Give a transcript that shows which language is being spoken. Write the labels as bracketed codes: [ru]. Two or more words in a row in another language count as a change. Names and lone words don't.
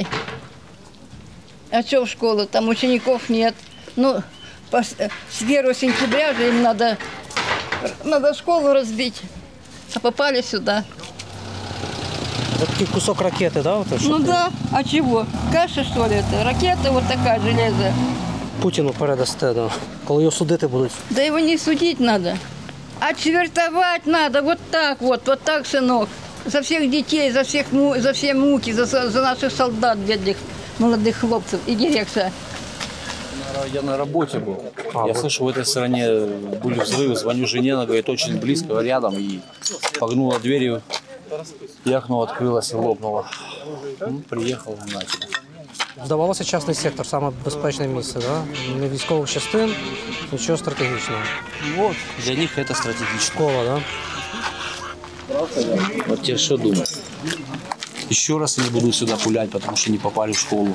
[ru] А что в школу? Там учеников нет. Ну, с 1 сентября же им надо школу разбить. А попали сюда. Вот такой кусок ракеты, да? Вот, ну да, а чего? Каша, что ли, это? Ракета вот такая, железо. [uk] Путіну передасте, да. Коли його судити будуть. [ru] Да его не судить надо, а чвертовать надо, вот так, сынок. За всех детей, за все муки, за наших солдат, бедных, молодых хлопцев и директора. Я на работе был. Я слышу, в этой стороне были взрывы. Звоню жене, она говорит, очень близко, рядом. И погнула дверью. И окно открылось и лопнуло. Ну, приехал, начал. [uk] Здавалося, частний сектор, саме безпечне місце, да? Не військових частин, нічого стратегічного. [ru] Вот, для них это стратегично. Школа, да? Вот те что думают. Еще раз они будут сюда пулять, потому что не попали в школу.